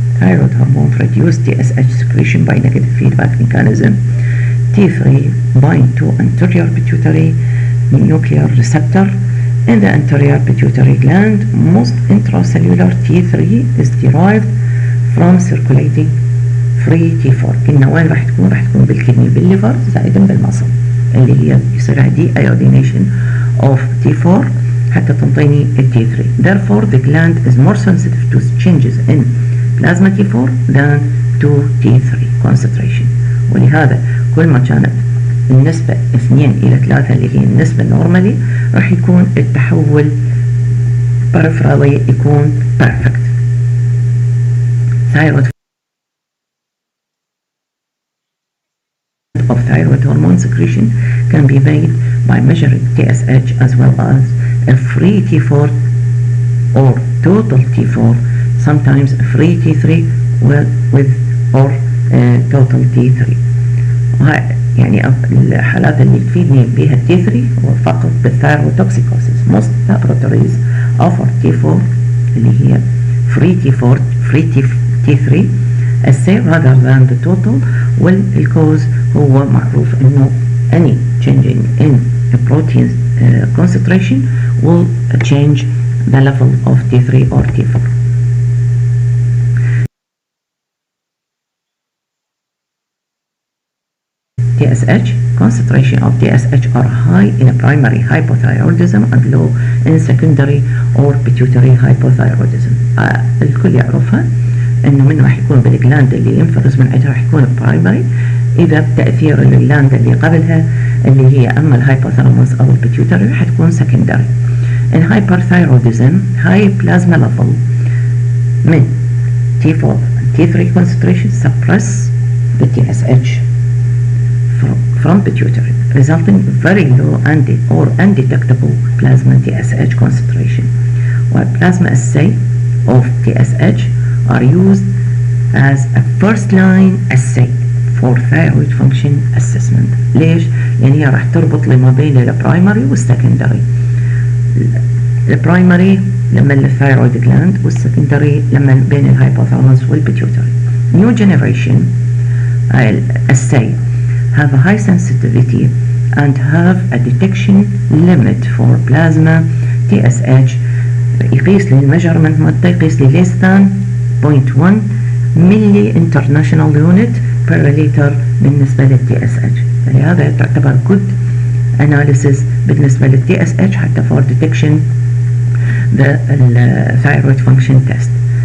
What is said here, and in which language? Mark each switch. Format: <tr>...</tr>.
<en>Thyroid hormone reduce TSH secretion by negative feedback mechanism. T3 bind to anterior pituitary nuclear receptor in the anterior pituitary gland. Most intracellular T3 is derived from circulating free T4.</en> <ar>قلنا وين راح تكون بالكدني بالليفر زائدا بالمصل اللي هي يصير دي</ar> <en>iodination of T4</en> <ar>حتى تنطيني ال T3.</ar> <en>Therefore the gland is more sensitive to changes in plasma T4 than to T3 concentration.</en> <ar>ولهذا كل ما كانت النسبة 2:3 اللي هي النسبة نورمالي راح يكون التحول peripherally يكون perfect.</ar> <en>Thyroid hormone secretion can be made by measuring TSH as well as a free T4 or total T4, sometimes a free T3 with or total T3.</en> <ar>وهاي يعني الحالات اللي تفيدني بها T3 هو فقط بالثايروتوكسيكوسيس.</ar> <en>Most laboratories offer T4</en> <ar>اللي هي</ar> <en>free T4 free T3 assay rather than the total.</en> <ar>والcause هو معروف انه</ar> <en>any changing in a protein concentration will change the level of T3 or T4. TSH concentration of TSH are high in primary hypothyroidism and low in secondary or pituitary hypothyroidism.</en> <ar>الكل يعرفها انه من راح يكون بالجلاند اللي ينفرز من عندها راح يكون برايمري اذا بتاثير الجلاند اللي قبلها اللي هي اما الهايبوثالاموس او البيتيوتري راح تكون سكندري.</ar> <en>In hyperthyroidism high plasma level من T4 and T3 concentration suppress the TSH from pituitary, resulting very low or undetectable plasma TSH concentration. While plasma assay of TSH are used as a first-line assay for thyroid function assessment.</en> <ar>ليش؟ لأن هي راح تربط لي ما بين البرايمري والسكندري. البرايمري لما الثايرويد جلاند والسكندري لما بين الهايبوثالاموس والبيتيوتري.</ar> <en>New generation assay have a high sensitivity and have a detection limit for plasma TSH.</en> <ar>يقيس لي الميجرمنت مالته يقيس لي</ar> <en>less than 0.1</en> <ar>ملي</ar> <en>international unit per liter</en> <ar>بالنسبة لل TSH. فلهذا تعتبر</ar> <en>good analysis</en> <ar>بالنسبة لل TSH حتى</ar> <en>for detection the thyroid function test.</en>